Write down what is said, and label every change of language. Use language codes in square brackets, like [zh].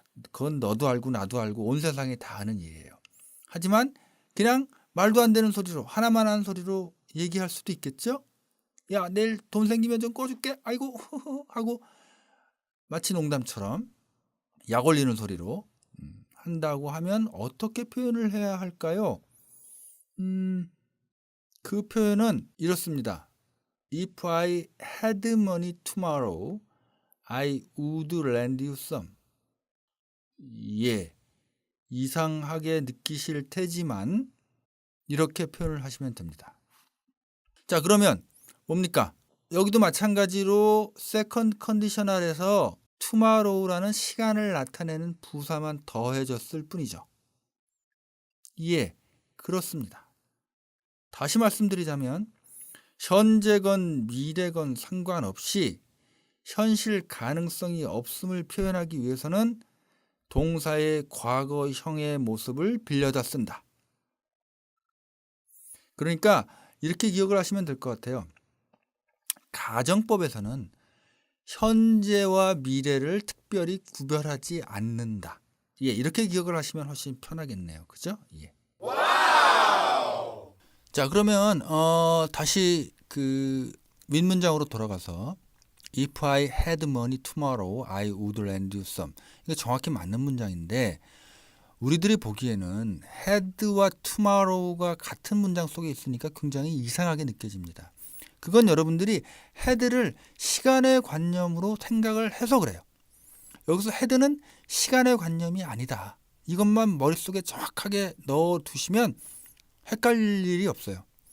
[ko] 그건 너도 알고 나도 알고 온 세상이 다 아는 일이에요. 하지만 그냥 말도 안 되는 소리로 하나만 하는 소리로 얘기할 수도 있겠죠. 야, 내일 돈 생기면 좀 꺼줄게. 아이고 하고 마치 농담처럼 약 올리는 소리로 한다고 하면 어떻게 표현을 해야 할까요? 그 표현은 이렇습니다. [en] If I had money tomorrow, I would lend you some. [ko] 예, 이상하게 느끼실 테지만 이렇게 표현을 하시면 됩니다. 자, 그러면 뭡니까? 여기도 마찬가지로 세컨드 컨디셔널에서 tomorrow라는 시간을 나타내는 부사만 더해졌을 뿐이죠. 예, 그렇습니다. 다시 말씀드리자면 현재건 미래건 상관없이 현실 가능성이 없음을 표현하기 위해서는 동사의 과거형의 모습을 빌려다 쓴다. 그러니까 이렇게 기억을 하시면 될 것 같아요. 가정법에서는 현재와 미래를 특별히 구별하지 않는다. 예, 이렇게 기억을 하시면 훨씬 편하겠네요. 그죠? 예. 자, 그러면 다시 그 윗문장으로 돌아가서 [en] If I had money tomorrow, I would lend you some. [ko] 이게 정확히 맞는 문장인데 우리들이 보기에는 had와 tomorrow가 같은 문장 속에 있으니까 굉장히 이상하게 느껴집니다. 그건 여러분들이 had를 시간의 관념으로 생각을 해서 그래요. 여기서 had는 시간의 관념이 아니다. 이것만 머릿속에 정확하게 넣어두시면 헷갈릴 일이 없어요.